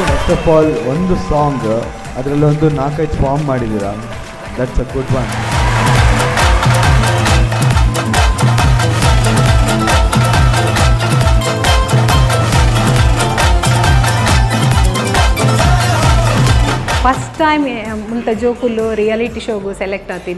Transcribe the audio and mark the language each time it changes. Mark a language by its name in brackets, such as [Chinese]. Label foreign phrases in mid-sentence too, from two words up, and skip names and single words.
[English] first of all [Kannada] ಒಂದು ಸಾಂಗ್ ಅದರಲ್ಲೊಂದು 4-5 ಫಾರ್ಮ್ ಮಾಡಿದ್ದೀರಾ, [English] That's a good one. first time [Tulu] ಮುಂತ ಜೋಕುಲು ರಿಯಾಲಿಟಿ ಶೋಗು ಸೆಲೆಕ್ಟ್ ಆತೀನಿ.